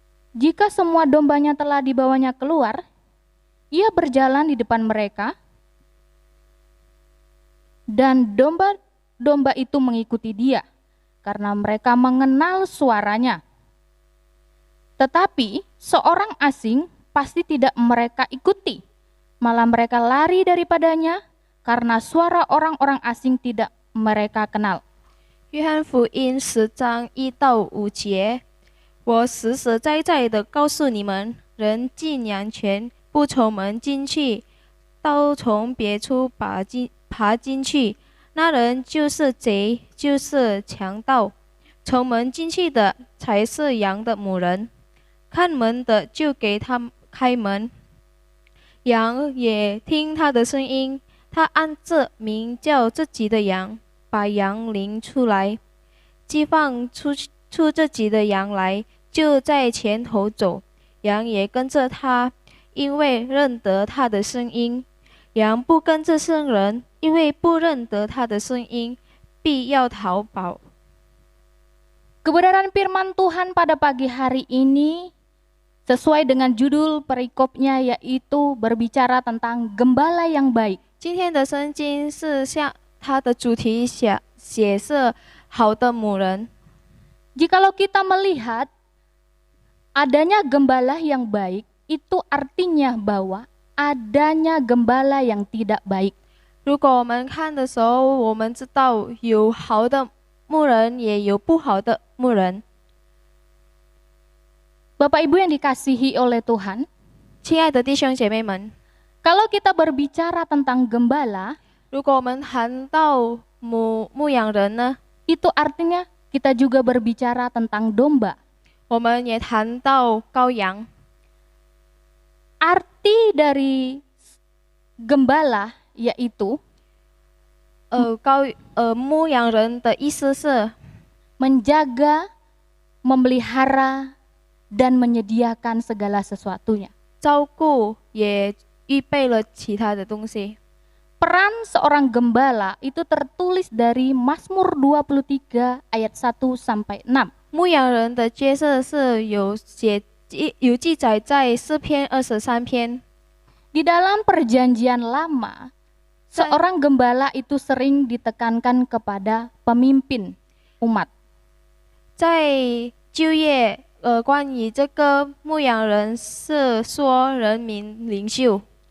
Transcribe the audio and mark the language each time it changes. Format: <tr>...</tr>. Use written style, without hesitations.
<id>Jika semua dombanya telah dibawanya keluar, ia berjalan di depan mereka, dan domba-domba itu mengikuti dia, karena mereka mengenal suaranya. Tetapi seorang asing pasti tidak mereka ikuti, malah mereka lari daripadanya, karena suara orang-orang asing tidak mereka kenal.</id> <zh>约翰福音10章1到5节，我实实在在的告诉你们，人进羊圈不从门进去，倒从别处爬进去，那人就是贼，就是强盗。从门进去的才是羊的牧人，看门的就给他开门，羊也听他的声音。他按着名叫自己的羊，把羊领出来，既放出自己的羊来，就在前头走，羊也跟着他，因为认得他的声音。羊不跟着圣人，因为不认得他的声音，必要逃跑。</zh> <id>Kebenaran firman Tuhan pada pagi hari ini sesuai dengan judul perikopnya, yaitu berbicara tentang gembala yang baik.</id> <zh>今天的圣经是像它的主题写是好的牧人。</zh> <id>Jikalau kita melihat adanya gembala yang baik, itu artinya bahwa adanya gembala yang tidak baik.</id> <zh>如果我们看的时候，我们知道有好的牧人，也有不好的牧人。</zh> <id>Bapak Ibu yang dikasihi oleh Tuhan,</id> <zh>亲爱的弟兄姐妹们，</zh> <id>kalau kita berbicara tentang gembala,</id> <zh>如果我们谈到牧羊人呢，</zh> <id>itu artinya kita juga berbicara tentang domba.</id> <zh>我们也谈到羔羊。</zh> <id>Arti dari gembala yaitu</id> <zh>牧羊人的意思是</zh> <id>menjaga, memelihara, dan menyediakan segala sesuatunya.</id> <zh>照顾，也预备了其他的东西。</zh> <id>Peran seorang gembala itu tertulis dari Mazmur 23 ayat 1 sampai 6.</id> <zh>牧羊人的角色是有记载在诗篇23篇。</zh> <id>Di dalam perjanjian lama, seorang gembala itu sering ditekankan kepada pemimpin umat.</id> <zh>在就业关于这个牧羊人是说人民领袖，</zh>